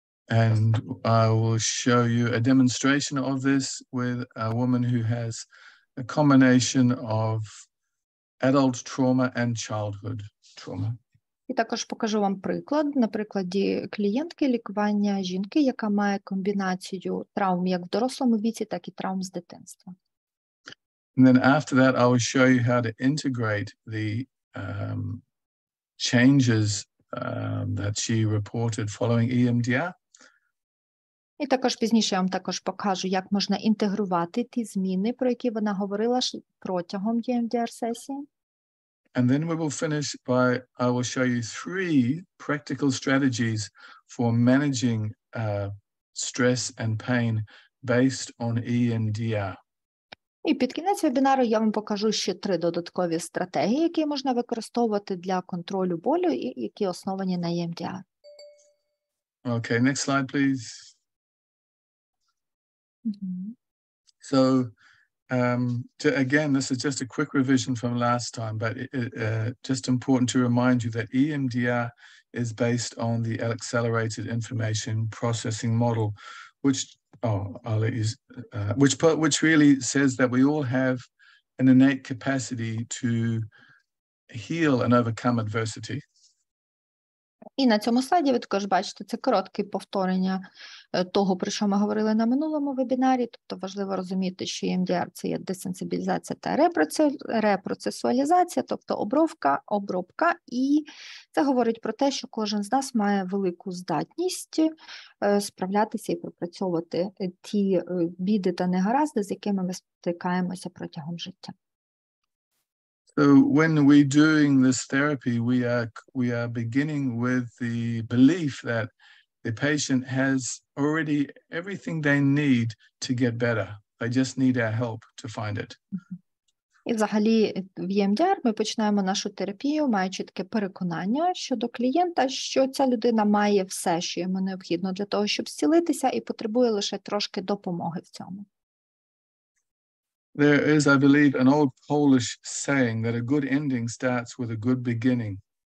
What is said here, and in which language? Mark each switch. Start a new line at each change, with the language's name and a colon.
English: And I will show you a demonstration of this with a woman who has a combination of adult trauma and childhood trauma.
Ukrainian: І також покажу вам приклад, на прикладі клієнтки лікування жінки, яка має комбінацію травм як в дорослому віці, так і травм з дитинства.
English: And then after that, I will show you how to integrate the changes that she reported following EMDR.
Ukrainian: І також пізніше я вам також покажу, як можна інтегрувати ті зміни, про які вона говорила протягом EMDR-сесії.
English: And then we will finish by, I will show you 3 practical strategies for managing stress and pain based on EMDR.
Ukrainian: І під кінець вебінару я вам покажу ще 3 додаткові стратегії, які можна використовувати для контролю болю і які основані на EMDR.
English: Okay, next slide, please. Mm-hmm. So, again, this is just a quick revision from last time, but just important to remind you that EMDR is based on the accelerated information processing model, which I'll let you, which really says that we all have an innate capacity to heal and overcome adversity.
Ukrainian: І на цьому слайді ви також бачите, це коротке повторення того, про що ми говорили на минулому вебінарі. Тобто важливо розуміти, що EMDR – це є десенсибілізація та репроцесуалізація, тобто обробка. І це говорить про те, що кожен з нас має велику здатність справлятися і пропрацьовувати ті біди та негаразди, з якими ми стикаємося протягом життя.
English: So when we're doing this therapy, we are beginning with the belief that the patient has already everything they need to get better. They just need our help to find it.
Ukrainian: І взагалі в EMDR ми починаємо нашу терапію, маючи таке переконання щодо клієнта, що ця людина має все, що йому необхідно для того, щоб зцілитися, і потребує лише трошки допомоги в цьому.
English: There is, I believe, an old Polish saying that a good ending starts with a good beginning.